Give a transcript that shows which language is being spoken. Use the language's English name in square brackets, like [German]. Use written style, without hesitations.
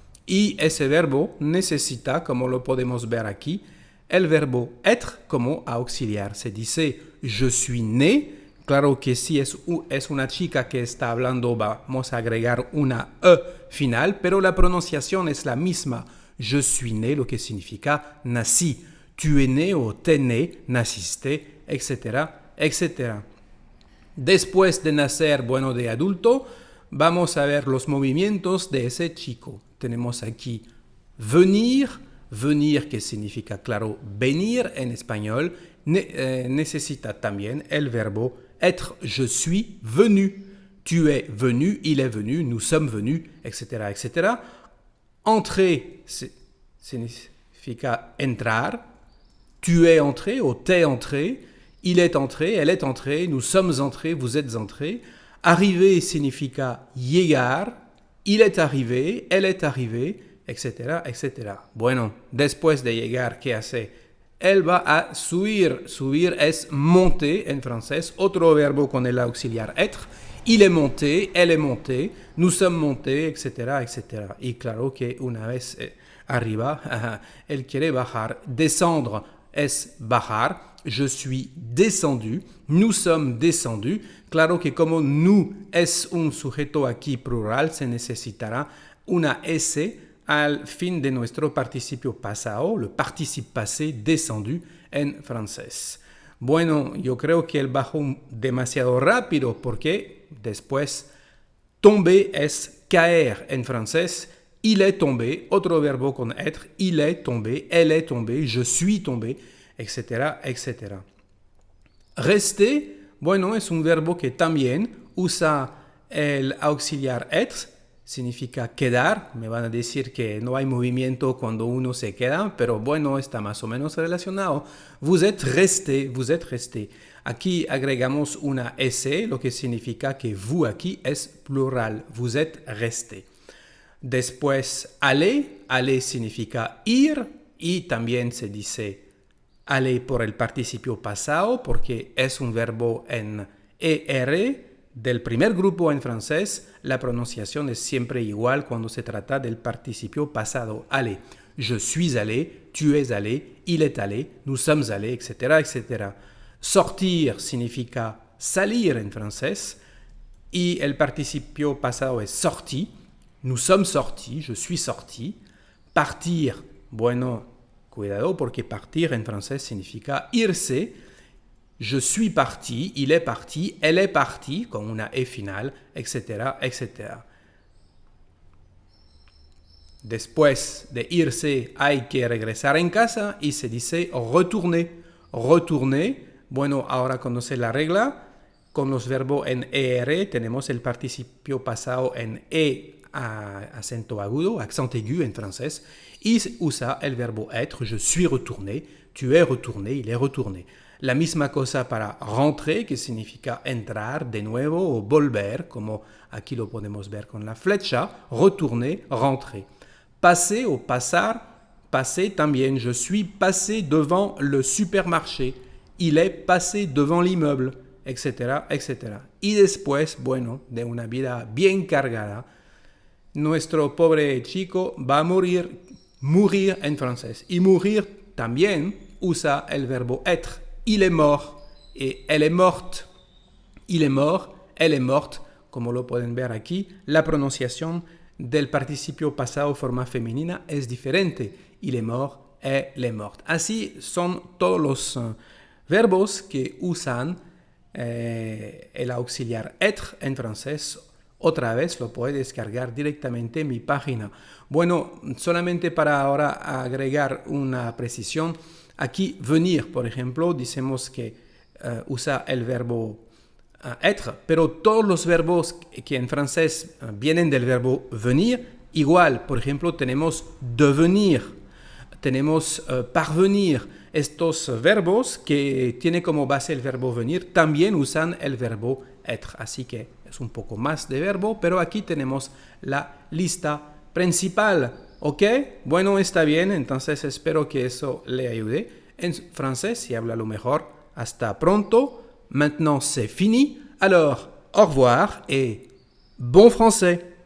[Spanish] Y ese verbo necesita, como lo podemos ver aquí, el verbo être como auxiliar. Se dice [French] je suis né. [Spanish] Claro que si es una chica que está hablando, vamos a agregar una E final, pero la pronunciación es la misma. [French] Je suis né, [Spanish] lo que significa nací. [French] Tu es né [Spanish] o [French] t'es né, [Spanish] naciste, etcétera, etcétera. Después de nacer, bueno, de adulto, vamos a ver los movimientos de ese chico. Tenemos aquí venir, venir que significa, claro, venir en español, necesita también el verbo être. [French] Je suis venu. Tu es venu, il est venu, nous sommes venus, etc., etc. [Spanish] Entrer significa entrar. [French] Tu es entré ou t'es entré. Il est entré, elle est entrée, nous sommes entrés, vous êtes entrés. [Spanish] Arriver significa llegar. [French] Il est arrivé, elle est arrivée, etc., etc. [Spanish] Bueno, después de llegar, ¿qué hace? Él va a subir. Subir es monter en francés, otro verbo con el auxiliar être. [French] Il est monté, elle est montée, nous sommes montés, etc., etc. [Spanish] Y claro que una vez arriba, él quiere bajar. Descendre es bajar. [French] Je suis descendu, nous sommes descendus. [Spanish] Claro que como nous es un sujeto aquí plural, se necesitará una S al fin de nuestro participio pasado, [French] le participe passé descendu [Spanish] en francés. Bueno, yo creo que él bajó demasiado rápido porque después tomber es caer en francés. [French] Il est tombé, [Spanish] otro verbo con être. [French] Il est tombé, elle est tombée, je suis tombé, etc., etc. [Spanish] Rester, bueno, es un verbo que también usa el auxiliar être. Significa quedar. Me van a decir que no hay movimiento cuando uno se queda, pero bueno, está más o menos relacionado. [French] Vous êtes resté, vous êtes resté. [Spanish] Aquí agregamos una S, lo que significa que vous aquí es plural. [French] Vous êtes resté. [Spanish] Después, [French] aller. [Spanish] Aller significa ir y también se dice aller por el participio pasado porque es un verbo en ER. Del primer grupo en francés, la pronunciación es siempre igual cuando se trata del participio pasado. Aller. [French] Je suis allé, tu es allé, il est allé, nous sommes allés, etc., etc. [Spanish] Sortir significa salir en francés y el participio pasado es sorti. [French] Nous sommes sortis, je suis sorti. [Spanish] Partir, bueno, cuidado porque partir en francés significa irse. [French] Je suis parti, il est parti, elle est partie, con una E final, etc., etc. [Spanish] Después de irse hay que regresar en casa y se dice retourner. Retourner, bueno, ahora conoce la regla. Con los verbos en ER tenemos el participio pasado en E acento agudo, [French] accent aigu [Spanish] en francés, y usa el verbo être. [French] Je suis retourné, tu es retourné, il est retourné. [Spanish] La misma cosa para rentrer, que significa entrar de nuevo o volver, como aquí lo podemos ver con la flecha, retourner, rentrer. Passer o pasar, passer también. [French] Je suis passé devant le supermarché, il est passé devant l'immeuble, etc., etc. [Spanish] Y después, bueno, de una vida bien cargada, nuestro pobre chico va a mourir en francés. Y mourir también usa el verbo être. [French] Il est mort et elle est morte. Il est mort, elle est morte. [Spanish] Como lo pueden ver aquí, la pronunciación del participio pasado forma femenina es diferente. [French] Il est mort, elle est morte. [Spanish] Así son todos los verbos que usan el auxiliar être en francés. Otra vez lo puede descargar directamente en mi página. Bueno, solamente para ahora agregar una precisión. Aquí venir, por ejemplo, decimos que usa el verbo être, pero todos los verbos que en francés vienen del verbo venir, igual, por ejemplo, tenemos devenir, tenemos parvenir. Estos verbos que tienen como base el verbo venir también usan el verbo être, así que es un poco más de verbo, pero aquí tenemos la lista principal, ¿ok? Bueno, está bien, entonces espero que eso le ayude. En francés, si habla lo mejor. Hasta pronto. [French] Maintenant, c'est fini. Alors, au revoir et bon français.